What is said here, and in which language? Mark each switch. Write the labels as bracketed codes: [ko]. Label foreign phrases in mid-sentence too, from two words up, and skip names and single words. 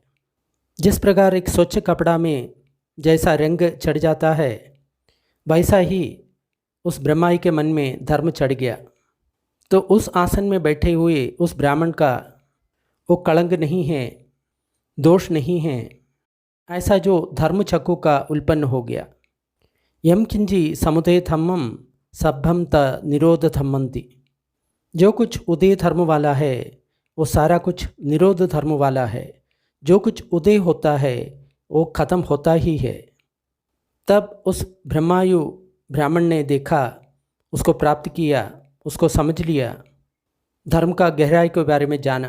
[hi] जिस प्रकार एक स्वच्छ कपड़ा में जैसा रंग चढ़ जाता है, वैसा ही उस ब्रह्माई के मन में धर्म चढ़ गया। तो उस आसन में बैठे हुए उस ब्राह्मण का वो कलंक नहीं है, दोष नहीं है, ऐसा जो धर्म चक्कु का उल्पन्न हो गया। [pi] यम किंजी समुदय धम्मम सभम त निरोध धम्मंति। [hi] जो कुछ उदय धर्म वाला है वो सारा कुछ निरोध धर्म वाला है। जो कुछ उदय होता है वो ख़त्म होता ही है। तब उस ब्रह्मायु ब्राह्मण ने देखा, उसको प्राप्त किया, उसको समझ लिया, धर्म का गहराई के बारे में जाना।